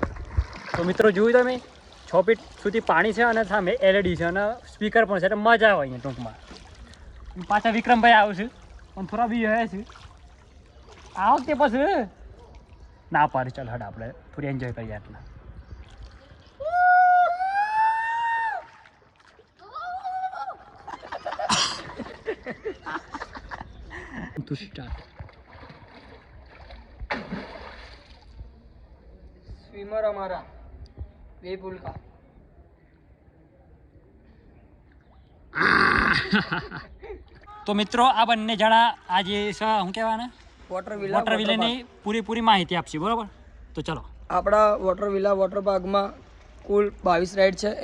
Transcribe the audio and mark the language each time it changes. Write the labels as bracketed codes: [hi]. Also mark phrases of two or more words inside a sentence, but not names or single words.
[gu] તો મિત્રો જોયું તમે 6 ફીટ સુધી પાણી છે અને સામે એલઈડી છે અને સ્પીકર પણ છે એટલે મજા આવે અહીંયા ટૂંકમાં. પાછા વિક્રમભાઈ આવશે પણ થોડા બી હે છે આ વખતે પછી ના પાડી ચાલ હડ આપણે થોડી એન્જોય કરીએ આટલા. [en] to start. [hi] स्विमर हमारा वेपुल का [gu] તો મિત્રો આ બંને જણા આજે શું કહેવાય ને વોટર વિલાની પૂરી માહિતી આપશે બરોબર. તો ચલો આપણા વોટર વિલા વોટર પાર્કમાં કુલ 22 રાઇડ છે.